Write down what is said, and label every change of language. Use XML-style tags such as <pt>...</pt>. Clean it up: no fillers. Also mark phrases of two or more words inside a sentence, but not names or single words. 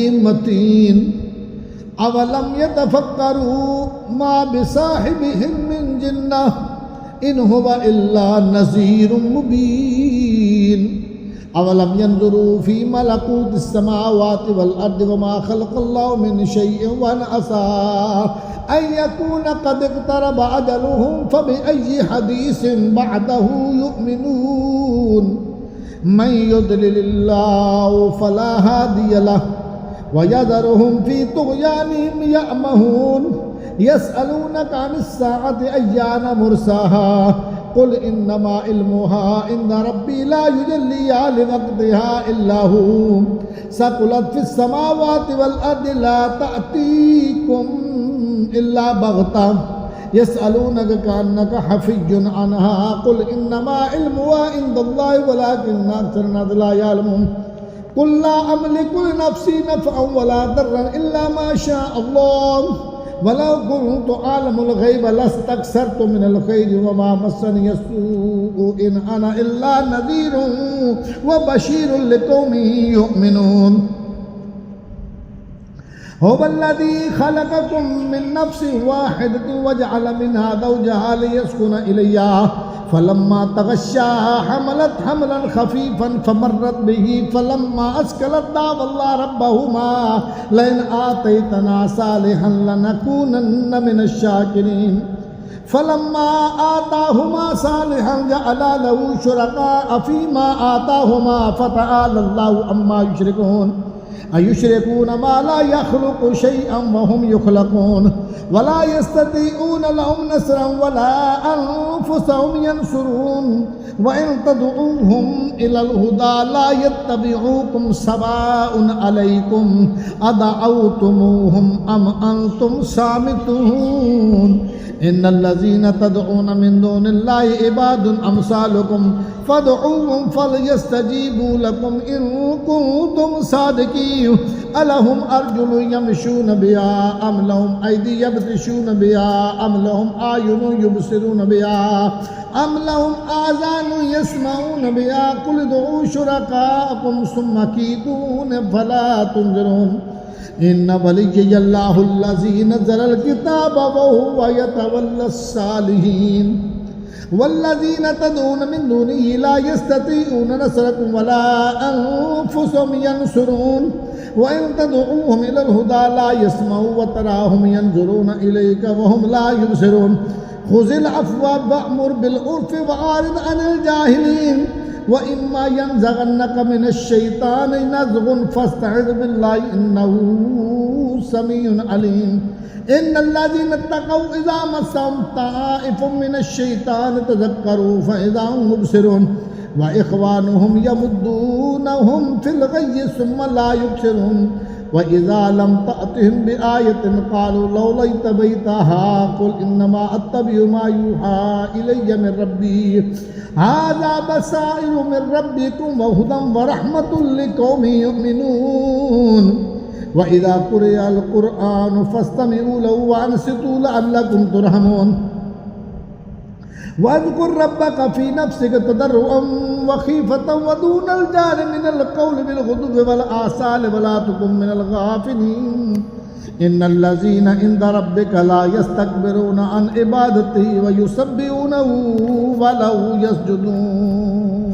<ar>متين أولم يتفكروا ما بصاحبهم من جنة إن هو إلا نذير مبين أولم ينظروا في ملكوت السماوات والأرض وما خلق الله من شيء وعسى أن يكون قد اقترب أجلهم فبأي حديث بعده يؤمنون من يضلل الله فلا هادي له ويذرهم في طغيانهم يعمهون يسألونك عن الساعة أيان مرساها قل إنما علمها عند ربي لا يجليها لوقتها إلا هو ثقلت في السماوات والأرض لا تأتيكم إلا بغتة يسألونك كأنك حفي عنها قل إنما علمها عند الله ولكن أكثر لا يعلمون قل لا أملك لنفسي نفعا ولا ضرا إلا ما شاء الله ولو كنت أعلم الغيب لاستكثرت من الخير وما مسني السوء إن أنا إلا نذير وبشير لقوم يؤمنون هو الذي خلقكم من نفس واحدة وجعل منها زوجها ليسكن إليها فلما تغشاها حملت حملا خفيفا فمرت به فلما أثقلت دعوا الله ربهما لئن آتيتنا صالحا لنكونن من الشاكرين فلما آتاهما صالحا جعلا له شركاء فيما آتاهما فتعالى الله عما يشركون أيشركون ما لا يخلق شيئا وهم يخلقون ولا يستطيعون لهم نصرا ولا أنفسهم ينصرون وإن تدعوهم إلى الهدى لا يتبعوكم سواء عليكم أدعوتموهم أم أنتم صامتون إن الذين تدعون من دون الله عباد أمثالكم فادعوهم فليستجيبوا لكم إن كنتم صادقين ألهم أرجل يمشون بها أم لهم أيد يبطشون بها أم لهم أعين يبصرون بها أم لهم آذان يسمعون بها قل ادعوا شركاءكم ثم كيدون فلا تنظرون إن وليي الله الذي نزل الكتاب وهو يتولى الصالحين والذين تدعون من دونه لا يستطيعون نصركم ولا أنفسهم ينصرون وإن تدعوهم إلى الهدى لا يسمعوا وتراهم ينظرون إليك وهم لا يبصرون خذ العفو وأمر بالعرف وأعرض عن الجاهلين وإما ينزغنك من الشيطان نزغ فاستعذ بالله إنه سميع عليم إن الذين اتقوا إذا مسهم طائف من الشيطان تذكروا فإذا هم مبصرون و إخوانهم يمدونهم في الغي ثم لا يبصرون وإذا لم تأتهم بآية قالوا لولا اجتبيتها قل إنما أتبع ما يوحى إلي من ربي هذا بصائر من ربكم وهدى ورحمة لقوم يؤمنون وإذا قرئ القرآن فاستمعوا له وأنصتوا لعلكم ترحمون واذكر ربك في نفسك تضرعا وخيفة ودون الجهر من القول بالغدو والآصال ولا تكن من الغافلين إن الذين عند ربك لا يستكبرون عن عبادته ويسبحونه وله يسجدون.</ar>